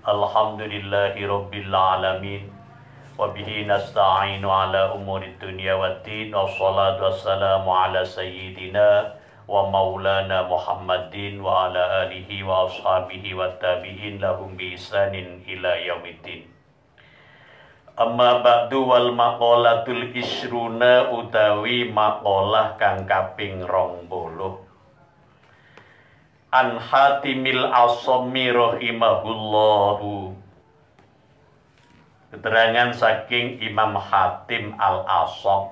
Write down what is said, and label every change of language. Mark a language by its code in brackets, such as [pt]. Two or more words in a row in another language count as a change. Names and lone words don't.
[ar] الحمد لله رب العالمين. وبه نستعين على أمور الدنيا والدين. والصلاة والسلام على سيدنا ومولانا محمد وعلى آله وأصحابه وتابعين لهم بإحسان إلى يوم الدين. أما بعد والمقالة العشرون [jv] utawi maqalah kang kaping 20. [ar] عن حاتم الأصم رحمه الله. [jv] Keterangan saking Imam Hatim Al-Asam.